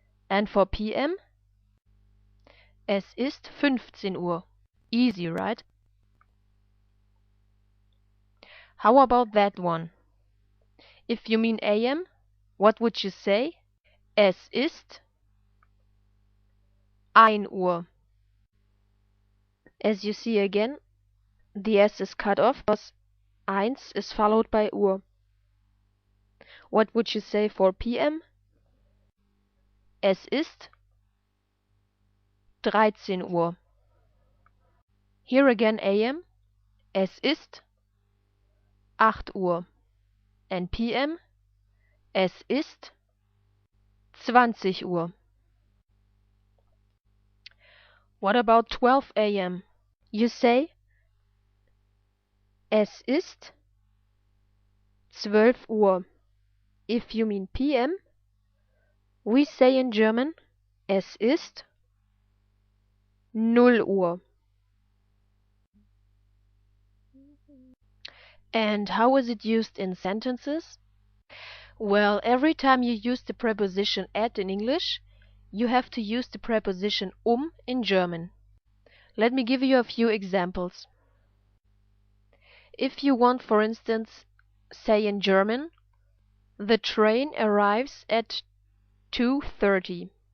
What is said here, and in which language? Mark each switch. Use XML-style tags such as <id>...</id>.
<en>And for PM, Es ist 15 Uhr. Easy, right? How about that one? If you mean AM, what would you say?</en> <de>Es ist 1 Uhr. As you see again,</de> <en>the S is cut off because eins is followed by Uhr. What would you say for PM?</en> <de>Es ist 13 Uhr.</de> <en>Here again AM. Es ist 8 Uhr. And PM.</en> <de>Es ist 20 Uhr.</de> <en>What about 12 AM? You say es ist 12 Uhr. If you mean PM, we say in German es ist 0 Uhr. And how is it used in sentences? Well, every time you use the preposition at in English, you have to use the preposition in German. Let me give you a few examples. If you want, for instance, say in German, the train arrives at 2:30.</en>